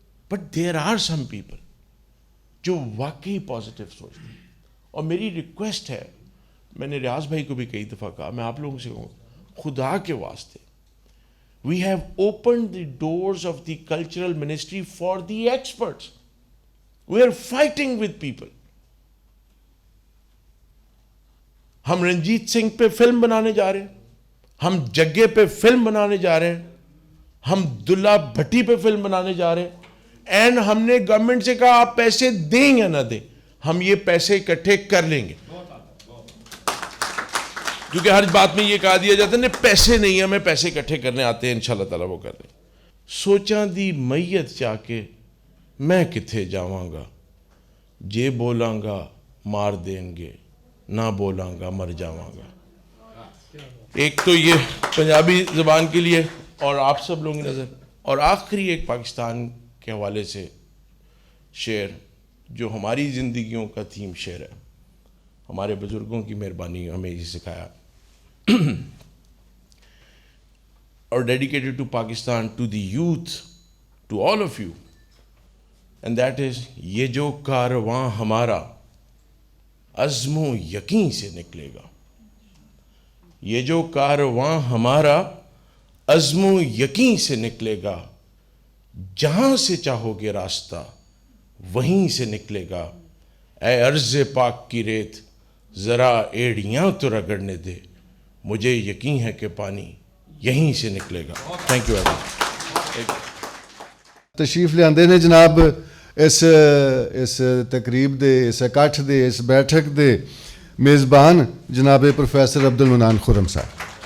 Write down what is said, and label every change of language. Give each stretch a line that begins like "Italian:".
English: but there are some people
Urdu: جو واقعی positive سوچتے ہیں. اور میری ریکویسٹ ہے, میں نے ریاض بھائی کو بھی کئی دفعہ کہا, میں آپ لوگوں سے کہوں, خدا کے واسطے,
English: we have opened the doors of the cultural ministry for the experts. We are fighting with people.
Urdu: ہم رنجیت سنگھ پہ فلم بنانے جا رہے ہیں, ہم جگے پہ فلم بنانے جا رہے ہیں, ہم دلہ بھٹی پہ فلم بنانے جا رہے ہیں, اینڈ ہم نے گورنمنٹ سے کہا آپ پیسے دیں یا نہ دیں, ہم یہ پیسے اکٹھے کر لیں گے. کیونکہ ہر بات میں یہ کہا دیا جاتا ہے پیسے نہیں, ہمیں پیسے اکٹھے کرنے آتے ہیں, انشاءاللہ تعالیٰ وہ کر لیں.
Punjabi: سوچاں دی میت چاہ کے میں کتھے جاواں گا, جے بولاں گا مار دیں گے, نہ بولاں گا مر جاواں گا.
Urdu: ایک تو یہ پنجابی زبان کے لیے اور آپ سب لوگوں کی نظر. اور آخری ایک پاکستان کے حوالے سے شعر جو ہماری زندگیوں کا تھیم شعر ہے, ہمارے بزرگوں کی مہربانی ہمیں یہ سکھایا.
English: or dedicated to Pakistan, to the youth, to all of you. And that is,
Urdu: ye jo karwan hamara azmo yaqeen se niklega. Ye jo karwan hamara azmo yaqeen se niklega. جہاں سے چاہو گے راستہ وہیں سے نکلے گا. اے عرض پاک کی ریت ذرا ایڑیاں تو رگڑنے دے, مجھے یقین ہے کہ پانی یہیں سے نکلے گا.
English: Thank you every.
Punjabi: تشریف لیاندے نے جناب اس تقریب دے, اس اکٹھ دے, اس بیٹھک دے میزبان جناب پروفیسر عبد المنان خرم صاحب.